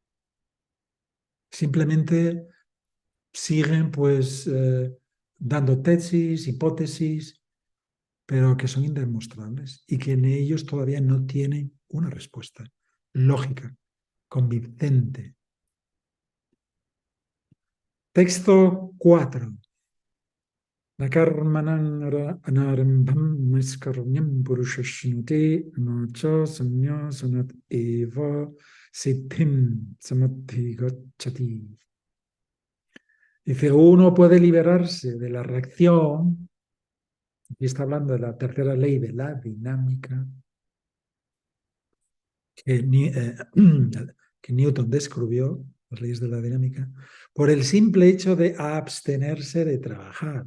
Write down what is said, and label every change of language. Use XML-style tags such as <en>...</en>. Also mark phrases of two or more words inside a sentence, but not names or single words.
<es>Simplemente siguen pues dando tesis, hipótesis, pero que son indemostrables y que en ellos todavía no tienen una respuesta lógica, convincente. Texto 4.</es> <sa>Nakarmanang anarambham maskarnyam purushashnute nacha sanya sanat eva siddhim samadhi gacchati.</sa> <es>Dice, uno puede liberarse de la reacción, y está hablando de la tercera ley de la dinámica, que, que Newton descubrió, las leyes de la dinámica, por el simple hecho de abstenerse de trabajar.</es>